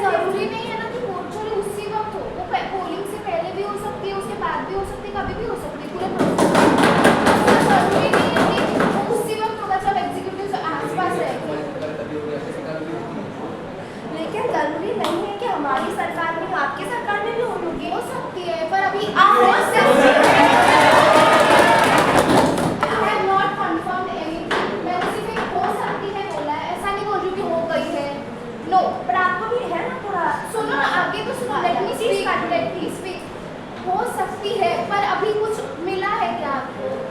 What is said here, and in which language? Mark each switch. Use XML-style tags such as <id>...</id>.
<hi>जरूरी नहीं है ना कि वोट चोरी उसी वक्त हो, वो पोलिंग से पहले भी हो सकती है, उसके बाद भी हो सकती है, कभी भी हो सकती है, पूरे प्रोसेस जरूरी नहीं है कि वो उसी वक्त होगा जब एग्जीक्यूटिव आसपास रहेंगे। लेकिन जरूरी नहीं है कि हमारी सरकार में, आपकी सरकार में भी होगी। हो सकती है, पर अभी आप हो सकती है।</hi> <en>I have not confirmed anything.</en> <hi>मैंने सिर्फ एक हो सकती है बोला है, ऐसा नहीं बोल रही कि हो गई है।</hi> <en>No.</en> <hi>पर आपको भी है ना थोड़ा, सुनो ना, आगे तो सुनो,</hi> <en>let me speak.</en> <hi>हो सकती है, पर अभी कुछ मिला है क्या आपको?</hi>